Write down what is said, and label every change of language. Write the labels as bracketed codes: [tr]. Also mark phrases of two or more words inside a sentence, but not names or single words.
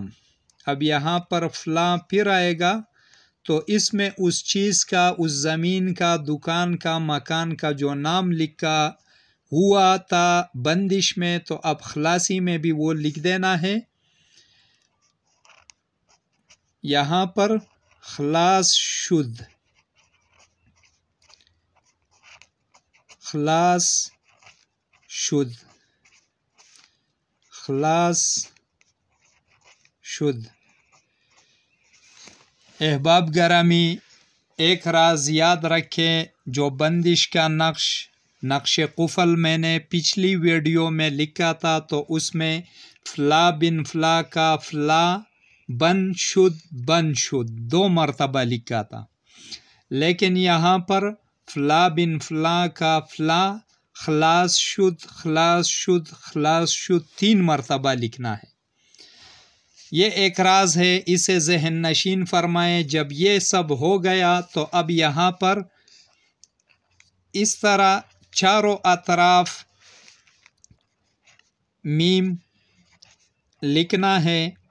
[ur] اب یہاں پر فلاں پھر آئے گا تو اس میں اس چیز کا، اس زمین کا، دکان کا، مکان کا جو نام لکھا ہوا تھا بندش میں تو اب خلاصی میں بھی وہ لکھ دینا ہے. [fa] یہاں پر خلاص شد، خلاص شد، خلاص شد. [ur] احباب گرامی ایک راز یاد رکھیں، جو بندش کا نقش قفل میں نے پچھلی ویڈیو میں لکھا تھا تو اس میں فلا بن فلا کا فلا بن شد 2 مرتبہ لکھا تھا، لیکن یہاں پر فلا بن فلا کا فلا [fa] خلاص شد، خلاص شد، خلاص شد [ur] 3 مرتبہ لکھنا ہے. یہ ایک راز ہے، اسے ذہن نشین فرمائیں. جب یہ سب ہو گیا تو اب یہاں پر اس طرح چاروں اطراف میم لکھنا ہے.